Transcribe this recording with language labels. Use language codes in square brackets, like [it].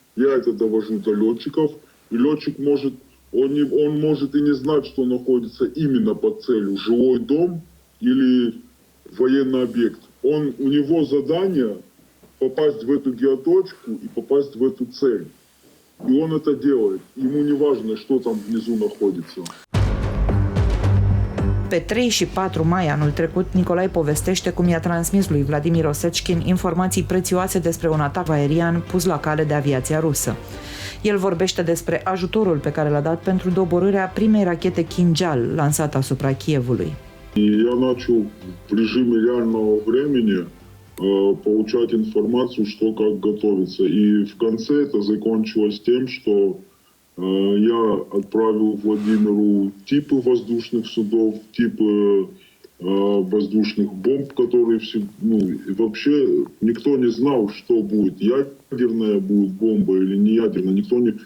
[ru] Я это довожу до летчиков. И летчик может, он может и не знать, что находится именно под целью. Жилой дом или военный объект. У него задание попасть в эту геоточку и попасть в эту цель. И он это делает. Ему не важно, что там внизу находится. [ro] Pe 3 și 4 mai anul trecut, Nicolae povestește cum i-a transmis lui Vladimir Osechkin informații prețioase despre un atac aerian pus la cale de aviația rusă. El vorbește despre ajutorul pe care l-a dat pentru doborârea primei rachete Kinjal lansată asupra Kievului. [ru] Я начал в режиме реального времени получать информацию, что как готовится. И в конце это закончилось тем, что я отправил Владимиру типы воздушных судов, типы воздушных бомб, которые вообще никто не знал, что будет, ядерная будет бомба или не ядерная. Никто не...